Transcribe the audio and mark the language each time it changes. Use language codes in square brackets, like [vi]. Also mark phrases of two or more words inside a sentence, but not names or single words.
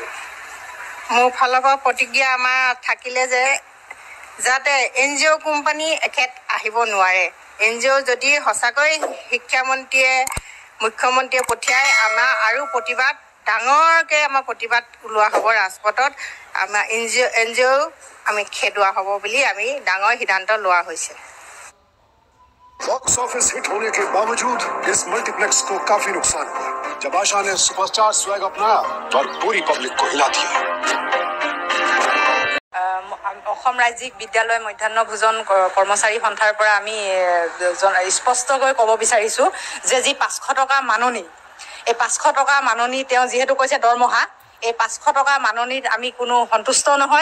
[as] মোৰ ফালৰ পৰা প্ৰতিক্ৰিয়া আমাৰ থাকিলে যে যাতে NGO কোম্পানী এখেত আহিব নোৱাৰে। NGO যদি সঁচাকৈ শিক্ষামন্ত্ৰীয়ে মুখ্যমন্ত্ৰীয়ে পঠিয়াই আমাৰ আৰু প্ৰতিবাদ ডাঙৰকৈ আমাৰ প্ৰতিবাদ ওলোৱা হ'ব ৰাজপথত। আমাৰ NGO আমি খেদোৱা হ'ব বুলি আমি ডাঙৰ সিদ্ধান্ত লোৱা হৈছে। [en] box office hit [hi] होने के बावजूद इस मल्टीप्लेक्स को काफी नुकसान हुआ जब आशा ने [en] superstar swag [hi] अपनाया और पूरी पब्लिक को हिला दिया। [as] অসম ৰাজ্যিক বিদ্যালয় মধ্যাহ্ন ভোজন কৰ্মচাৰী সন্থাৰ পৰা আমি স্পষ্টকৈ ক'ব বিচাৰিছোঁ যে যি 500 টকা মাননি, এই 500 টকা মাননি তেওঁ যিহেতু কৈছে দৰমহা, এই 500 টকা মাননিত আমি কোনো সন্তুষ্ট নহয়।